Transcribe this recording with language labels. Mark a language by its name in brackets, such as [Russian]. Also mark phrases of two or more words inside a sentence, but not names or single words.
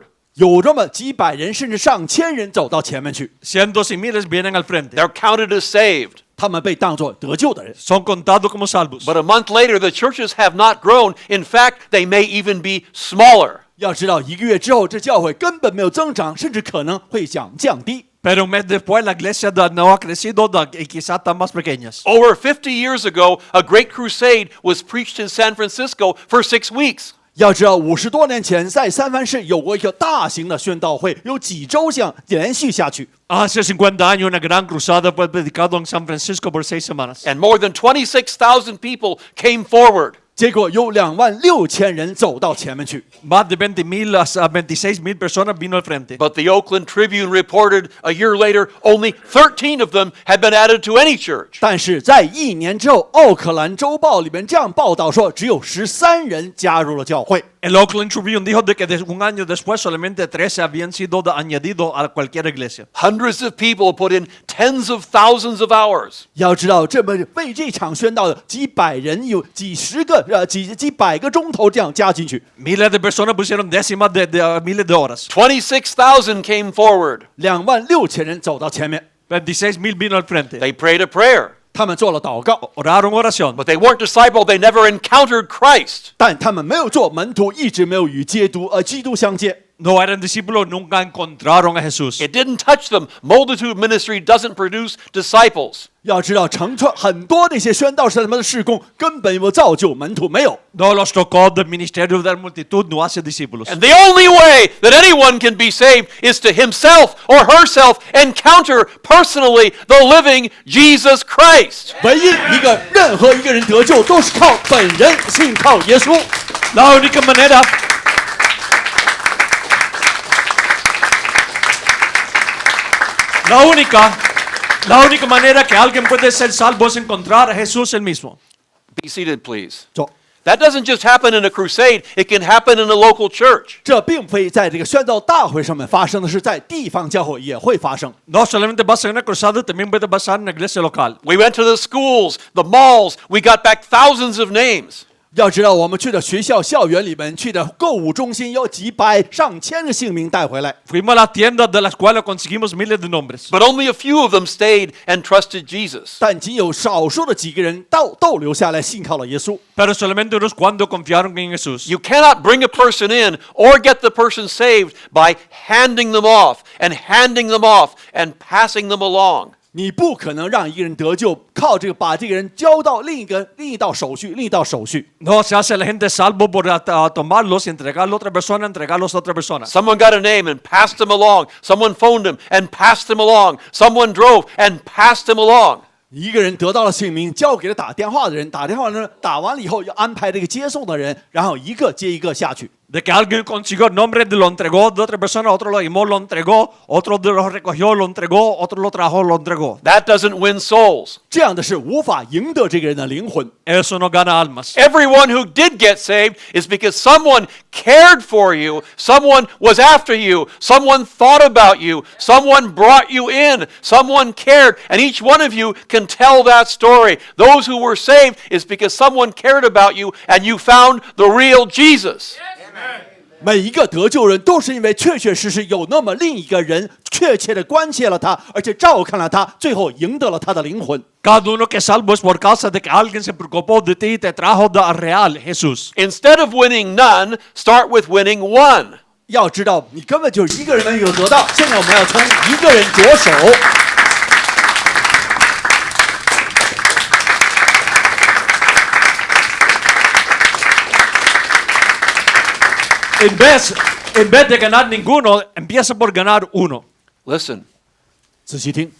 [Chinese] 有这么几百人甚至上千人走到前面去， [Spanish] Cientos y miles vienen al frente. [English] They're counted as saved. [Chinese] 他们被当作得救的人。 [Spanish] Son contados como salvos. [English] But a month later, the churches have not grown. In fact, they may even be smaller. [Chinese] 要知道，1个月之后，这教会根本没有增长，甚至可能会降低。 [Spanish] Pero un mes después la iglesia no ha crecido y quizás están más pequeñas. [English] Over 50 years ago, a great crusade was preached in San Francisco for 6 weeks. [Chinese] 要知道，50多年前在三藩市有过一个大型的宣道会，有几周像连续下去。 [Spanish] Hace 50 años una gran cruzada fue predicado en San Francisco por 6 semanas. [English] And more than 26,000 people came forward. [Chinese] 结果有26000人走到前面去。 [Spanish] Más de 20,000 a 26,000 personas vino al frente. [English] But the Oakland Tribune reported a year later, only 13 of them had been added to any church. [Chinese] 但是在1年之后，奥克兰周报里面这样报道说，只有13人加入了教会。 [Spanish] El Oakland Tribune dijo de que un año después solamente 13 habían sido añadidos a cualquier iglesia. [English] Hundreds of people put in tens of thousands of hours. [Chinese] 要知道，这么为这场宣道的几百人有几十个几百个钟头这样加进去。 [Spanish] Miles de personas pusieron décimas de miles de horas. [English] 26,000 came forward. [Chinese] 26000 人走到前面， [Spanish] 26,000 vino al frente. [English] They prayed a prayer. [Chinese] 他们做了祷告， [Spanish] Oraron oración. [English] But they weren't discipled. They never encountered Christ. [Chinese] 但他们没有做门徒，一直没有与基督相接。 [Spanish] No eran discípulos, nunca encontraron a Jesús. [English] It didn't touch them. Multitude ministry doesn't produce disciples. [Chinese] 要知道，成串很多那些宣道士他们的事工根本没有造就门徒，没有。 [Spanish] No los tocó del ministerio de la multitud, no hace discípulos. [English] And the only way that anyone can be saved is to himself or herself encounter personally the living Jesus Christ. [Chinese] 唯一任何一个人得救，都是靠本人信靠耶稣。 [Spanish] La única manera La única manera que alguien puede ser salvo es encontrar a Jesús el mismo. [English] Be seated, please. [Chinese] 走， [English] That doesn't just happen in a crusade. It can happen in a local church. [Chinese] 这并非在这个宣道大会上面发生的是，在地方教会也会发生。 [Spanish] No solamente pasa en una cruzada, también puede pasar en una iglesia local. [English] We went to the schools, the malls. We got back thousands of names. [Chinese] 要知道，我们去的学校、校园里面，去的购物中心，有几百、上千个姓名带回来。 [Spanish] Fuimos a las tiendas de las cuales conseguimos miles de nombres. [English] But only a few of them stayed and trusted Jesus. [Chinese] 但仅有少数的几个人逗留下来，信靠了耶稣。 [Spanish] Pero solamente unos cuantos confiaron en Jesús. [English] You cannot bring a person in or get the person saved by handing them off and handing them off and passing them along. [Chinese] 你不可能让一个人得救，靠这个把这个人交到另一道手续。 [Spanish] No se hace la gente salvo por tomarlos y entregarlos a otra persona, entregarlos a otra persona. [English] Someone got a name and passed him along. Someone phoned him and passed him along. Someone drove and passed him along. [Chinese] 一个人得到了姓名，交给了打电话的人，打完了以后要安排这个接送的人，然后一个接一个下去。 [Spanish] De que alguien consiguió el nombre, lo entregó de otra persona, otro lo llamó, lo entregó, otro lo recogió, lo entregó, otro lo trajo, lo entregó. [English] That doesn't win souls. [Chinese] 这样的是无法赢得这个人的灵魂。 [Spanish] Eso no gana almas. [English] Everyone who did get saved is because someone cared for you, someone was after you, someone thought about you, someone brought you in, someone cared, and each one of you can tell that story. Those who were saved is because someone cared about you and you found the real Jesus. [Chinese] 每一个得救人都是因为确确实实有那么另一个人确切的关切了他，而且照看了他，最后赢得了他的灵魂。 [Spanish] Cada uno que es salvo es por causa de que alguien se preocupó de ti y te trajo al real Jesús. [English] Instead of winning none, start with winning one. [Chinese] 要知道，你根本就是一个人没有得到，现在我们要从一个人着手。 [Spanish] En vez de ganar ninguno, empieza por ganar uno. [English] Listen, [Chinese] 仔细听，